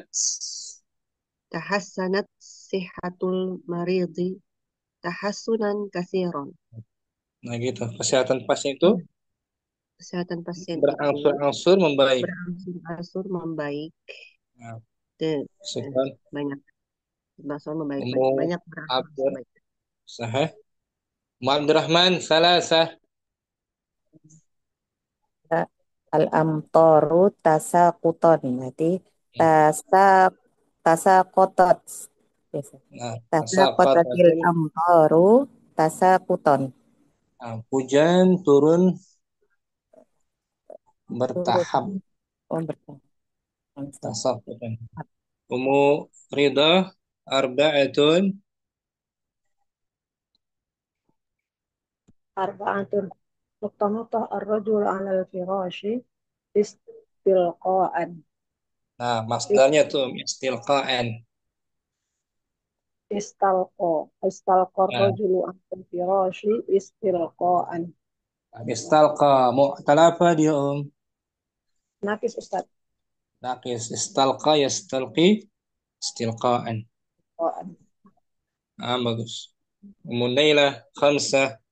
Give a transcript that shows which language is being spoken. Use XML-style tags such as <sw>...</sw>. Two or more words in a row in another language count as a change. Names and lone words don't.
<ar>تحسنت صحة المريض تحسنا كثيرا.</ar> <id>Nah gitu. Kesehatan pasien itu berangsur-angsur membaik. Berangsur-angsur membaik. Nah, banyak. Berangsur membaik. Banyak berangsur membaik.</id> <ar>صحيح. عبد الرحمن ثلاثة. الأمطار تساقطا.</ar> <id>Berarti tasaqutot.</id> <ar>تساقطت الأمطار تساقطا.</ar> <id>Hujan turun bertahap.</id> <ar>تساقطا. أم رضا أربعة. مقتمت الرجل على الفراش استلقاء.</ar> <id>Nah, masdarnya tuh istilqa'an.</id> <ar>استلقى الرجل على الفراش استلقاء. استلقى معتل</ar> <id>apa dia, Nakis, Ustaz. Nakis.</id> <ar>استلقى يستلقي استلقاء.</ar> <id>Bagus. Munailah khamsah.</id>